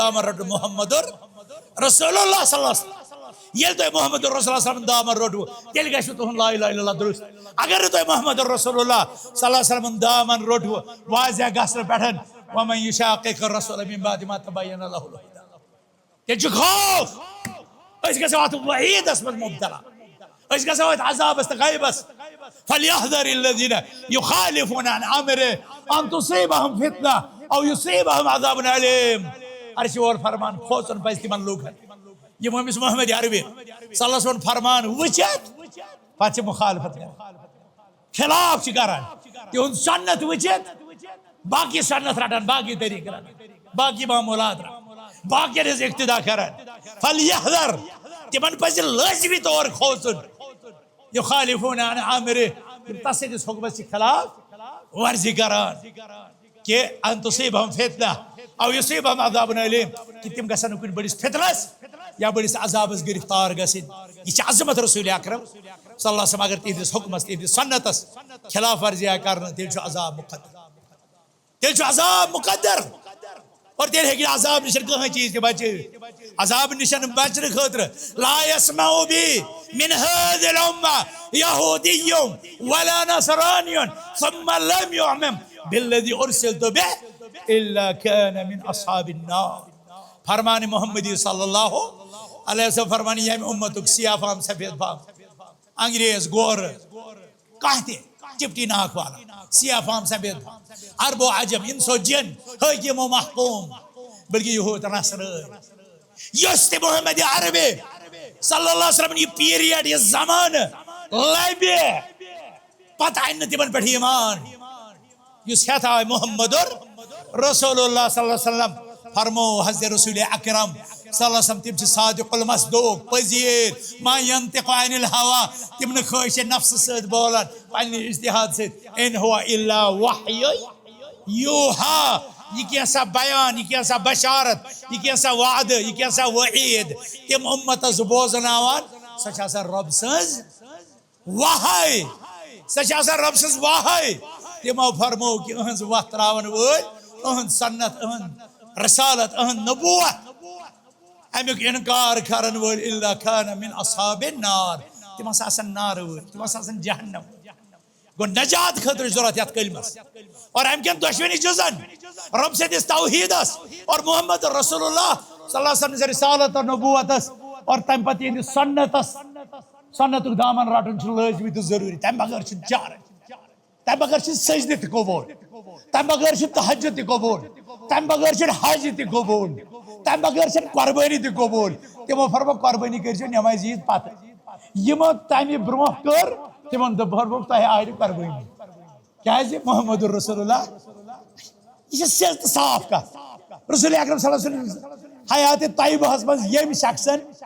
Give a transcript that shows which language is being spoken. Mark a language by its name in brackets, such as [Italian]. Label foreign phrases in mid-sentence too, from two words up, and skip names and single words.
[Kashmiri] دامن رٹُن [Arabic] محمد رسول اللہ صلی اللہ علیہ وسلم [Kashmiri] ییٚلہِ تۄہہِ [Arabic] محمد رسول اللہ صلی اللہ علیہ وسلم [Kashmiri] دامن روٚٹوٕ تیٚلہِ گژھِوٕ تُہُنٛد [Arabic] لا اله الا اللہ [Kashmiri] درست اگر نہٕ تۄہہِ [Arabic] محمد رسول اللہ صلی اللہ علیہ وسلم [Kashmiri] دامن روٚٹوٕ واضح گژھنہٕ پٮ۪ٹھ [Arabic] ومن یشاقق الرسول من بعد ما تبین له الهدى [Kashmiri] تیٚلہِ چھُ خوف أسۍ گژھو اتھ وعیٖدس منٛز مبتلا أسۍ گژھو اتھ عذابس تہٕ غیبس [Arabic] فليحذر الذين يخالفون عن امره ان تصيبهم فتنه او يصيبهم عذاب اليم [Kashmiri] عرش اور فرمان کھوژُن پزِ تِمن لوٗکن یِم أمِس محمد عربی [Arabic] صلی اللہ علیہ وسلم [Kashmiri] فرمان وٕچھِتھ پتہٕ چھِ مخالفت کران خلاف چھِ کران تِہُنٛد سنت وٕچھِتھ باقی سنت رٹان باقی طریقہٕ رٹان باقی معمولات رٹان باقین ہٕنٛز اقتدا کران فليحذر تِمن پزِ لٲزمی طور کھوژُن [Arabic] یخالفون عن امره [Kashmiri] تس سٕنٛدِس حُکمس چھِ خلاف ورزی کران کہ [Arabic] ان تصيبهم فتنه او يصيبهم عذاب اليم [Kashmiri] کہ تم گژھن نہٕ کُنہِ بٔڑِس فتنس یا بٔڑِس عذابس گرفتار گژھٕنۍ یہ چھِ عظمت رسول اکرم [Arabic] صلی اللہ علیہ وسلم [Kashmiri] اگر تہنٛدِس حُکمس تہنٛدِس سنتس خلاف ورزی آیہِ کرنہٕ تیٚلہِ چھُ عذاب مقدر تیٚلہِ چھُ عذاب مقدر اور تیٚلہِ ہیٚکہِ نہٕ عذاب نِش کٕہٕنۍ چیٖز تہِ بچٲوِتھ عذاب نِش بچنہٕ خٲطرٕ [Arabic] لا يسمع بي من هذه الامه يهودي ولا نصراني ثم لم يؤمن بالذي ارسلت به الا كان من اصحاب النار [Kashmiri] فرمان محمدی [Arabic] صلی اللہ علیہ وسلم [Kashmiri] فرمان ییٚمہِ اُمتُک سیاہ فام سفید فام انگریز گور کانٛہہ تہِ چپٹی ناک والا سیاہ فام سفید فام عرب و عجم انس و جن حاکم و محکوم بلکہ یہود نصرٲنۍ یُس تہِ محمد عربی [Arabic] صلی اللہ علیہ وسلم [Kashmiri] یہ پیریڈ یہ زمانہ لبہِ پتہٕ انہِ نہٕ تِمن پٮ۪ٹھ ایمان یُس ہیٚتھ آے [Arabic] محمد رسول اللہ صلی اللہ علیہ وسلم [Kashmiri] فرمو حضرت رسول اکرم [Arabic] صلی اللہ علیہ وسلم [Kashmiri] تم چھ [Arabic] صادق المصدوق [Kashmiri] پذیر [Arabic] ما ينطق عن الهوى [Kashmiri] تم نہ خواہش نفس سۭتۍ بولان پننہِ اجتہاد سۭتۍ [Arabic] ان هو الا وحی [Kashmiri] یوحا [Urdu] یہ کیسا بیان یہ کیسا بشارت یہ کیسا وعدہ یہ کیسا وعید [Kashmiri] تم امتس بوزناوان سۄ چھِ آسان رب سٕنٛز وحی سۄ چھِ آسان رب سٕنٛز وحی تمو فرمو کہ اہنز وتھ تراون وٲلۍ اہند سنت اہند رسالت اہند نبوت امیک انکار کرن وٲلۍ [Arabic] الا كان من اصحاب النار [Kashmiri] تم ہسا آسان نار وٲلۍ تم ہسا آسان جہنم گو نجات خٲطرٕ ضرورت یتھ کلمس اور ام کٮ۪ن دۄشوٕنی جزن رب سٕنٛدِس توحیدس اور [Arabic] محمد رسول اللہ صلی اللہ علیہ وسلم [Kashmiri] رسالت اور نبوتس اور تمہِ پتہٕ یہنٛدِس سنتس سنتُک دامن رٹُن چھُ لٲزمی تہٕ ضروٗری تمہِ بغٲر چھُنہٕ چارٕ تمہِ بغٲر چھُ سجدٕ تہِ قبوٗل تمہِ بغٲر چھُ تہجد تہِ قبوٗل تمہِ بغٲر چھُنہٕ حج تہِ قبوٗل تمہِ بغٲر چھنہٕ قۄربٲنی تہِ قبوٗل تِمو فرمو قۄربٲنی کٔرۍزیو نٮ۪مازِ عیٖد پتہٕ یِمو تمہِ برونٛہہ کٔر تِمن دوٚپ فرموکھ تۄہہِ آیہِ نہٕ قۄربٲنی کیازِ [Arabic] محمد رسول اللہ [Kashmiri] یہ چھِ سیٚود تہٕ صاف کتھ رسول اکرم [Arabic] صلی اللہ علیہ وسلم [Kashmiri] حیاتِ طیبہس منٛز ییٚمہِ شخصن